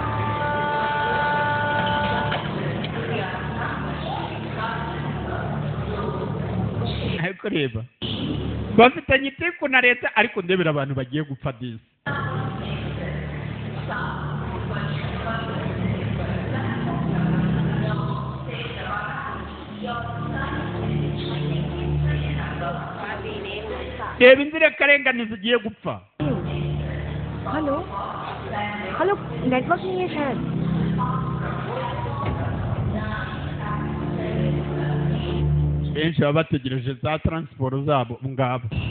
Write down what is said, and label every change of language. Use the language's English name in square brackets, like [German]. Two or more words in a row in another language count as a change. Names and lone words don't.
[Kinyarwanda] ariko reba bafitanye iteko na leta, ariko ndebera abantu bagiye gupfa disi. reba inzirakarengane zigiye gupfa. [Hindi] हेलो हेलो नेटवर्क नहीं है शायद. [Kinyarwanda] benshi baba bategereje za transport zabo ngabo.